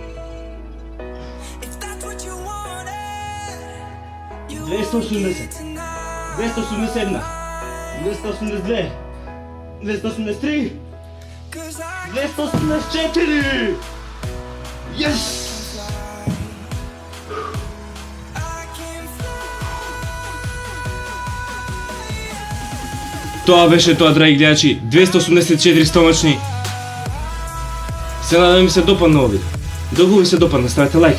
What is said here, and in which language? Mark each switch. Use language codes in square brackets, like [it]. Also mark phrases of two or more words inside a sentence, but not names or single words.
[en] If that's what you wanted, you will get it tonight. 281. 282. 283. 284. Yes! [mk] Тоа беше тоа, драги гледачи, 284 стомачни. Се надам да ми се допадна овој видео. Доколку ви се допадна, ставете лайк.